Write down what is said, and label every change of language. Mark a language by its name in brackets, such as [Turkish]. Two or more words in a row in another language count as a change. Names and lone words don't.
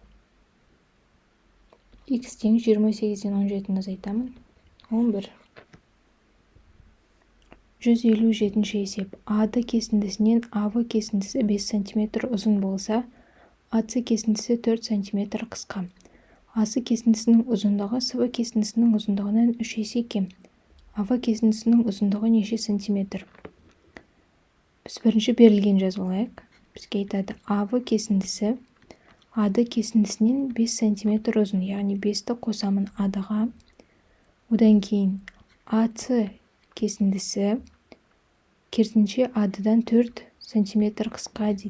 [Kazakh] X тең 28-ден 17-ні азайтамын 11. 157-ші есеп. А-ды кесіндісінен А-вы кесіндісі 5 см ұзын болса, А-сы кесіндісі 4 см қысқа. А-сы кесіндісінің ұзындығы С-вы кесіндісінің ұзындығынан 3 есе кем. А-вы кесіндісінің ұзындығы неше сантиметр? Біз бірінші берілген жазып алайық. Бізге айтады, А-вы кесіндісі А-ды кесіндісінен 5 см ұзын, яғни 5-ті қосамын А-дыға. Одан кейін А-сы кесіндісі керісінше А-дыдан 4 см қысқа дейді.